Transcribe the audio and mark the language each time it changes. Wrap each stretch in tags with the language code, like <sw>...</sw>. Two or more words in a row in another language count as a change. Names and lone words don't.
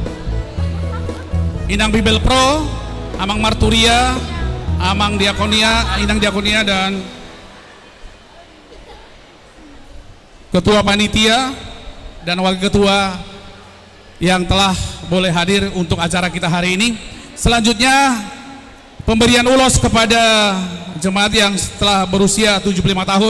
<id>Inang Bibel Pro, Amang Marturia, Amang Diakonia, Inang Diakonia dan Ketua Panitia dan Wakil Ketua yang telah boleh hadir untuk acara kita hari ini. Selanjutnya pemberian ulos kepada jemaat yang telah berusia 75 tahun.</id>